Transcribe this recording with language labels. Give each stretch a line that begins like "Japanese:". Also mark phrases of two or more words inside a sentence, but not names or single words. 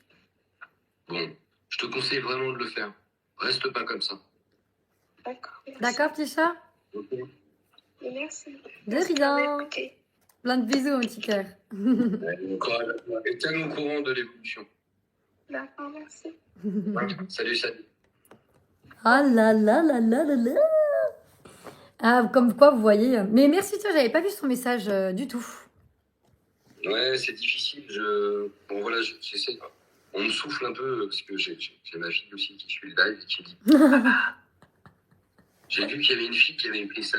French: Bon, je te conseille vraiment de le faire. Reste pas comme ça. D'accord. Merci. D'accord, petit chat? Ok. Merci. De Merci de m'avoir rien. écouté. Plein de bisous, mon petit cœur. Et tiens au courant de l'évolution. D'accord, merci. Salut. Ah là là là là là là. Ah, comme quoi, vous voyez. Mais merci, tiens, j'avais pas vu son message du tout. Ouais, c'est difficile. Bon, voilà, j'essaie. On me souffle un peu parce que j'ai ma fille aussi qui suit le live et qui dit j'ai vu qu'il y avait une fille qui avait écrit ça.